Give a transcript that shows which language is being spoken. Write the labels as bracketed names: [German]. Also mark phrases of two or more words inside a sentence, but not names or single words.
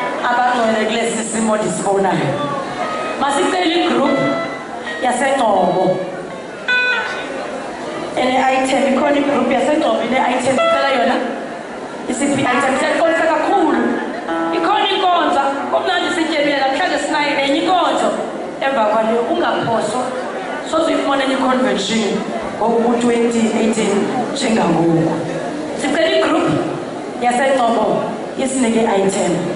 [Xhosa] abangcwele kulesi simo ndisibonayo. Masicela igroup yaseNgcobo. Ene-item ikhona igroup yaseNgcobo ine-item sicela yona. Isiphi item siyaxolisa kakhulu. Ikhona inkonzo kumnandi sityebile namhlanje sinayo enye inkonzo emva kwaleyo ungaphoswa sozuyifumana enye convention ngoku-2018 njengangoku. Sicela igroup yaseNgcobo isinike item.